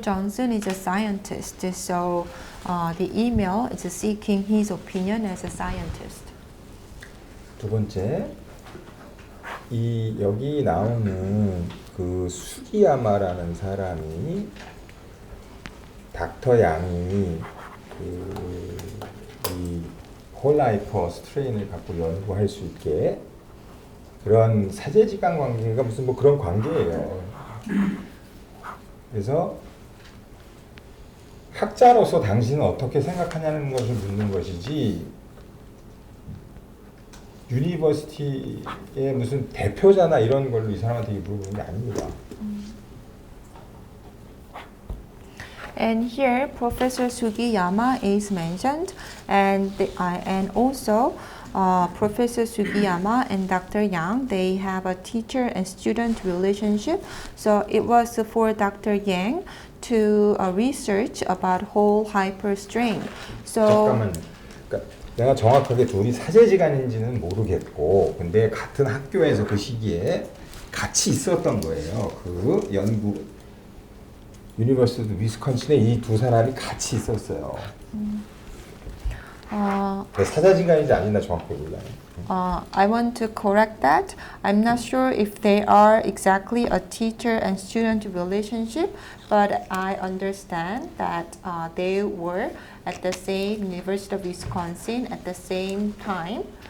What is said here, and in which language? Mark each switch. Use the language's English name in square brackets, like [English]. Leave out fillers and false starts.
[English] Johnson is a scientist, so the email is seeking his opinion as a scientist. [Korean] 두 번째, 여기 나오는 그 수기야마라는 사람이 닥터 양이 이 홀라이퍼 스트레인을 갖고 연구할 수 있게 그런 사제지간 관계가 무슨 그런 관계예요. 그래서 학자로서 당신은 어떻게 생각하냐는 것을 묻는 것이지 유니버시티의 무슨 대표자나 이런 걸로 이 사람한테 물어보는 게 아닙니다. [English] And here, Professor Sugiyama is mentioned, and also Professor Sugiyama and Dr. Yang, they have a teacher and student relationship. So it was for Dr. Yang to research about whole hyperstring. So [Korean] 잠깐만. 그러니까 내가 정확하게 둘이 사제지간인지는 모르겠고, 근데 같은 학교에서 그 시기에 같이 있었던 거예요. 그 연구 유니버시티 위스콘신에 이 두 사람이 같이 있었어요. 사제지간인지 아닌지 정확히 몰라요. [English] I want to correct that. I'm not sure if they are exactly a teacher and student relationship, but I understand that they were at the same University of Wisconsin at the same time.